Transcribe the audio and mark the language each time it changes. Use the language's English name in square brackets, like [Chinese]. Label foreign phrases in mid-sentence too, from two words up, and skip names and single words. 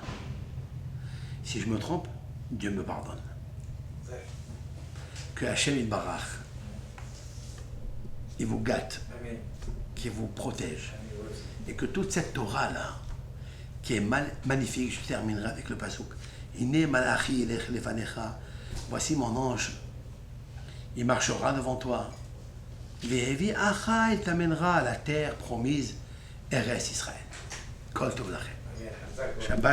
[French] Si je me trompe, Dieu me pardonne. Que Hachem Barach, il vous gâte, qu'il vous protège. Et que toute cette Torah-là, qui est magnifique, je terminerai avec le pasouk. [Hebrew] הנה מלאכי ילך לפניך. [French] Voici mon ange. Il marchera devant toi. [Hebrew] והביאך, [French] il t'amènera à la terre promise, Eretz Israël. [Hebrew] כל טוב לכם. שבת.